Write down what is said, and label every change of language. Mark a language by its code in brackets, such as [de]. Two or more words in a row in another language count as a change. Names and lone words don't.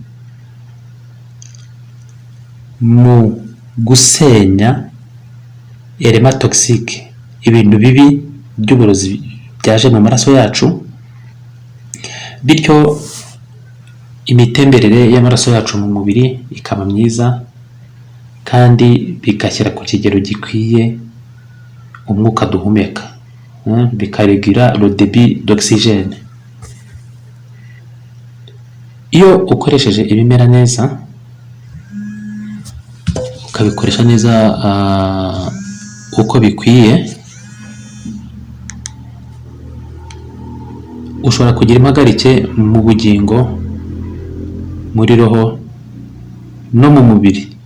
[rw] mu gusenya [fr] element toxique, [rw] ibintu bibi by'uburozi byaje mu maraso yacu, bityo imitemberere y'amaraso yacu mu mubiri ikaba myiza, kandi bigashyira ku kigero gikwiye umwuka duhumeka, bikaregira [fr] le débit d'oxygène. [rw] Iyo ukoresheje ibimera neza, ukabikoresha neza uko bikwiye, ushobora kugira impagarike mu bugingo, muri roho no mu mubiri.